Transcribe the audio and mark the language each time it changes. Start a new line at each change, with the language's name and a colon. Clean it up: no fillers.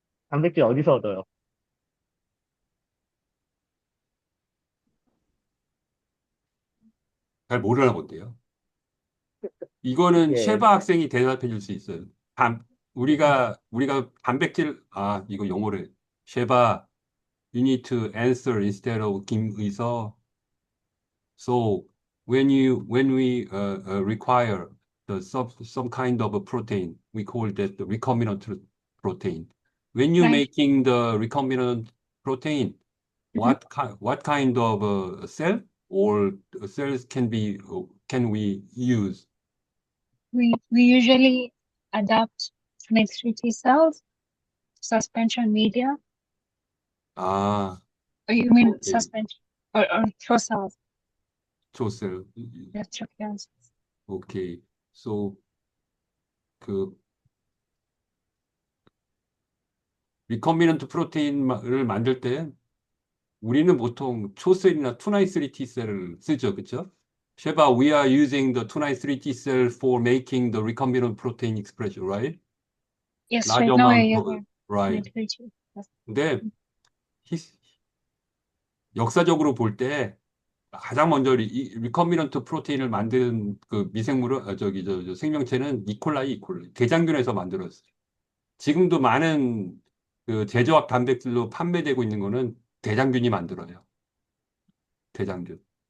Korean: 단백질 어디서 얻어요? 잘 모르나 본데요. 이거는 예, 쉐바 학생이 대답해 줄 수 있어요. 우리가 단백질, 이거 영어를.
English: 쉐바, you need to answer instead of 김의서. So when we require some kind of a protein, we call that the recombinant protein. When you Right. making the recombinant protein, what kind of cell or cells can we use? We usually adapt MYC T cells, suspension media. 아, Or you mean 오케이. suspension or CHO cells?
Korean: 조셀.
English: Yes, CHO cells. 오케이.
Korean: So 그 리컴비넌트 프로테인을 만들 때 우리는 보통 초셀이나 투나잇3 T셀을 쓰죠. 그렇죠?
English: 쉐바, we are using the 투나잇3 Tcell for making the recombinant protein expression, right? Yes, large right now amount using right. MYC. Yes.
Korean: 근데 역사적으로 볼 때 가장 먼저 리컴비넌트 프로테인을 만든 그 미생물은 저 생명체는 이콜라이. 대장균에서 만들었어요. 지금도 많은 그 제조학 단백질로 판매되고 있는 거는 대장균이 만들어요. 대장균.